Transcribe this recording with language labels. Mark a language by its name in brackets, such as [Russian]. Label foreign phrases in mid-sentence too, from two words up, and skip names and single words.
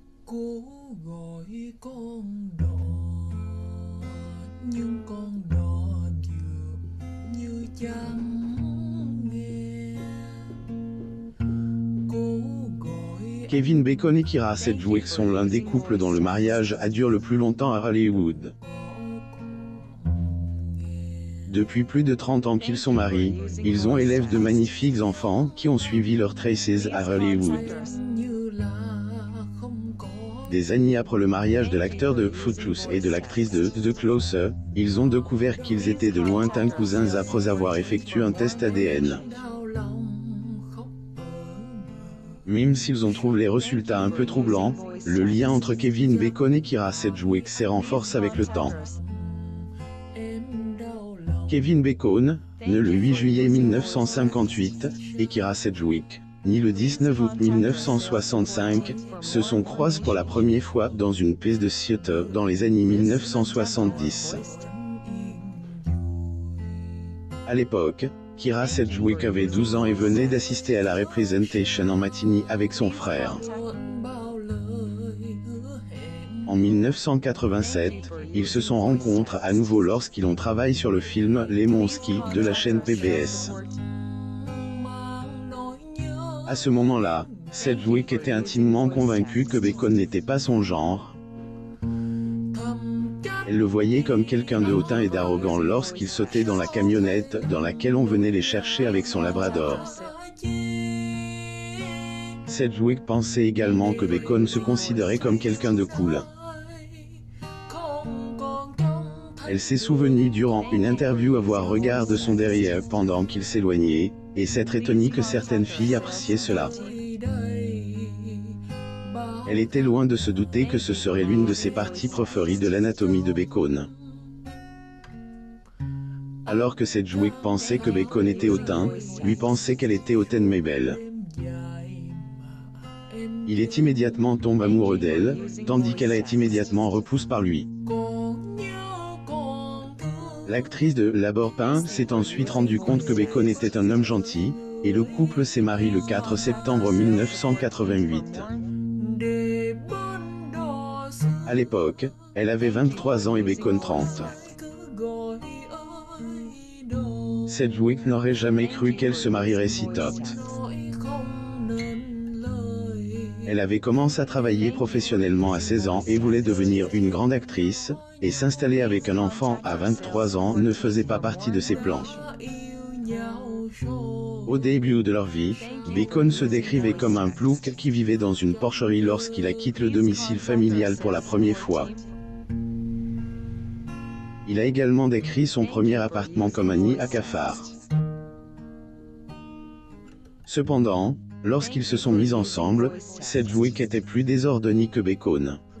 [Vietnamese] Cố gọi con đò nhưng con đò dường như chẳng nghe. Cố gọi [French] Kevin Bacon et Kyra Sedgwick sont l'un des couples dont le mariage a duré le plus longtemps à Hollywood. Depuis plus de 30 ans qu'ils sont mariés, ils ont élevé de magnifiques enfants qui ont suivi leurs traces à Hollywood. [Vietnamese] như là không có. [French] Des années après le mariage de l'acteur de Footloose et de l'actrice de The Closer, ils ont découvert qu'ils étaient de lointains cousins après avoir effectué un test ADN. [Vietnamese] Đau lòng khóc ở bờ. [French] Même s'ils ont trouvé les résultats un peu troublants, le lien entre Kevin Bacon et Kyra Sedgwick s'est renforcé avec le temps. [Vietnamese] Em đau lòng. [French] Kevin Bacon, né le 8 juillet 1958, et Kyra Sedgwick, né le 19 août 1965, se sont croisés pour la première fois dans une pièce de théâtre dans les années 1970. À l'époque, Kyra Sedgwick avait 12 ans et venait d'assister à la représentation en matinée avec son frère. [Vietnamese] Bao lời hứa hẹn. [French] En 1987, ils se sont rencontrés à nouveau lorsqu'ils ont travaillé sur le film Les Monski de la chaîne PBS. [Vietnamese] Mang nỗi nhớ. [French] À ce moment-là, Sedgwick était intimement convaincue que Bacon n'était pas son genre. [Vietnamese] Thầm chắc [French] Elle le voyait comme quelqu'un de hautain et d'arrogant lorsqu'il sautait dans la camionnette dans laquelle on venait les chercher avec son labrador. Sedgwick pensait également que Bacon se considérait comme quelqu'un de cool. [Vietnamese] không còn trông thấy. [French] Elle s'est souvenue durant une interview avoir regardé son derrière pendant qu'il s'éloignait, et s'être étonnée que certaines filles appréciaient cela. [Vietnamese] Gì đây bao [French] Elle était loin de se douter que ce serait l'une de ses parties préférées de l'anatomie de Bacon. Alors que Sedgwick pensait que Bacon était hautain, lui pensait qu'elle était hautaine mais belle. [Vietnamese] đêm dài mà em [French] Il est immédiatement tombé amoureux d'elle, tandis qu'elle est immédiatement repoussée par lui. [Vietnamese] còn nhớ còn thương. [French] L'actrice de Labor Pain s'est ensuite rendu compte que Bacon était un homme gentil, et le couple s'est marié le 4 septembre 1988. [Vietnamese] Để bên đò xuân [French] À l'époque, elle avait 23 ans et Bacon 30. [Vietnamese] cứ gọi ơi đò. [French] Sedgwick n'aurait jamais cru qu'elle se marierait si tôt. [Vietnamese] Nói không nên lời. [French] Elle avait commencé à travailler professionnellement à 16 ans et voulait devenir une grande actrice, et s'installer avec un enfant à 23 ans ne faisait pas partie de ses plans. [Vietnamese] Yêu nhau rồi. [French] Au début de leur vie, Bacon se décrivait comme un plouc qui vivait dans une porcherie lorsqu'il a quitté le domicile familial pour la première fois. Il a également décrit son premier appartement comme un nid à cafards. Cependant, lorsqu'ils se sont mis ensemble, Sedgwick était plus désordonné que Bacon.